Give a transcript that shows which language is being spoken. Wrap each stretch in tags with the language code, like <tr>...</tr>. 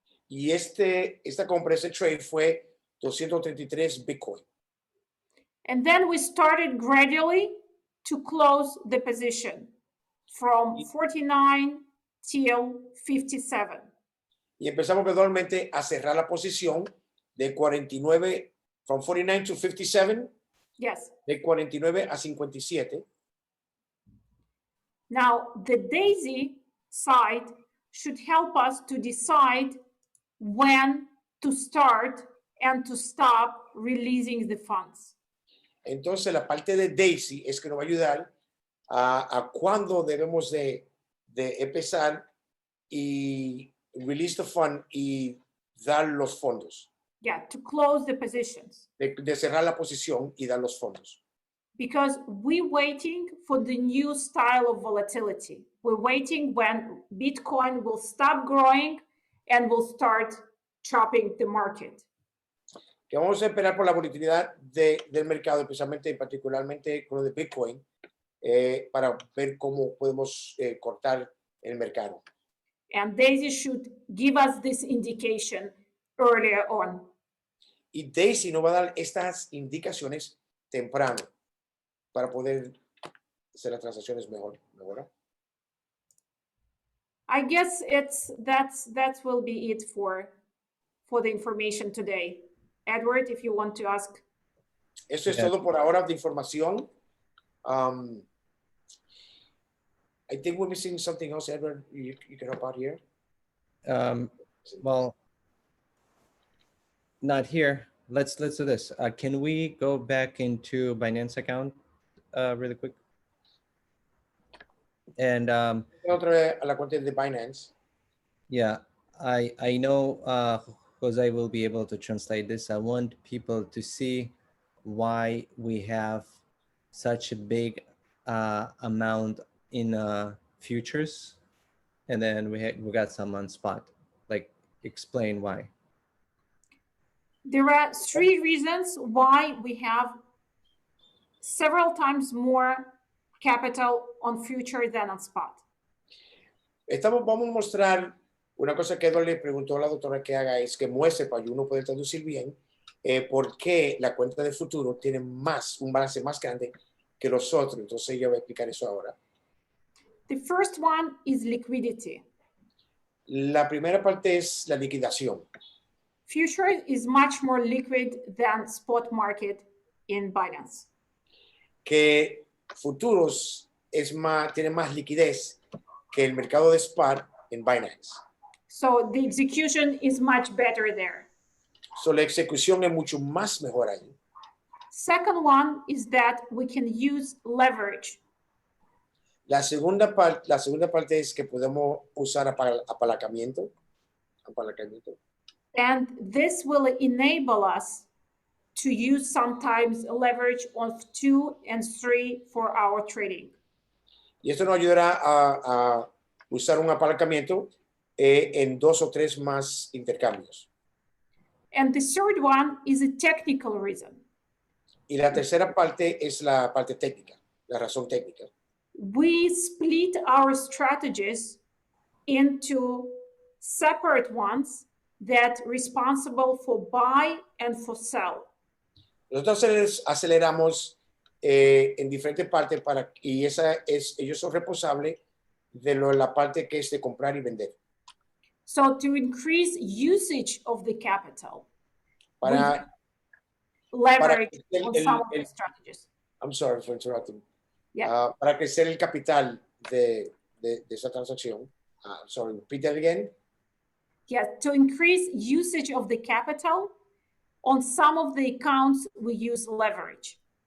<es>Y esta compra, ese trade fue 233 Bitcoin.</es> <en>And then we started gradually to close the position from 49 till 57.</en> <es>Y empezamos gradualmente a cerrar la posición de 49,</es> <en>from 49 to 57. Yes.</en> <es>De 49 a 57.</es> <en>Now, the DAISY side should help us to decide when to start and to stop releasing the funds.</en> <es>Entonces, la parte de DAISY es que nos va a ayudar a cuándo debemos de empezar y</es> <en>release the fund</en> <es>y dar los fondos.</es> <en>Yeah, to close the positions.</en> <es>De cerrar la posición y dar los fondos.</es> <en>Because we're waiting for the new style of volatility. We're waiting when Bitcoin will stop growing and will start chopping the market.</en> <es>Que vamos a esperar por la volatilidad del mercado, especialmente y particularmente con lo de Bitcoin, para ver cómo podemos cortar el mercado.</es> <en>And DAISY should give us this indication earlier on.</en> <es>Y DAISY nos va a dar estas indicaciones temprano para poder hacer las transacciones mejor, ¿no?</es> <en>I guess that will be it for the information today. Edward, if you want to ask.</en> <es>Eso es todo por ahora de información.</es> <en>I think we're missing something else, Edward. You can help out here. Well, not here. Let's do this. Can we go back into Binance account really quick? And</en> <es>Otra vez a la cuenta de Binance.</es> <en>yeah, I know Jose will be able to translate this. I want people to see why we have such a big amount in futures, and then we got some on spot. Like, explain why. There are 3 reasons why we have several times more capital on future than on spot.</en> <es>Vamos a mostrar una cosa que Edward le preguntó a la doctora que haga, es que muestre para que uno pueda traducir bien por qué la cuenta de futuro tiene un balance más grande que los otros. Entonces yo voy a explicar eso ahora.</es> <en>The first one is liquidity.</en> <es>La primera parte es la liquidación.</es> <en>Future is much more liquid than spot market in Binance.</en> <es>Que futuros tiene más liquidez que el mercado de spot en Binance.</es> <en>So the execution is much better there.</en> <es>So, la ejecución es mucho más mejor ahí.</es> <en>Second one is that we can use leverage.</en> <es>La segunda parte es que podemos usar apalancamiento.</es> <en>And this will enable us to use sometimes leverage of 2 and 3 for our trading.</en> <es>Y esto nos ayudará a usar un apalancamiento en 2 o 3 más intercambios.</es> <en>And the third one is a technical reason.</en> <es>Y la tercera parte es la parte técnica, la razón técnica.</es> <en>We split our strategies into separate ones that responsible for buy and for sell.</en> <es>Nosotros aceleramos en diferentes partes y ellos son responsables de la parte que es de comprar y vender.</es> <en>So to increase usage of the capital,</en> <es>Para</es> <en>leverage on some of the strategies. I'm sorry for interrupting. Yeah.</en> <es>Para crecer el capital de esa transacción.</es> <en>Sorry, repeat that again. Yeah, to increase usage of the capital, on some of the accounts, we use leverage.</en>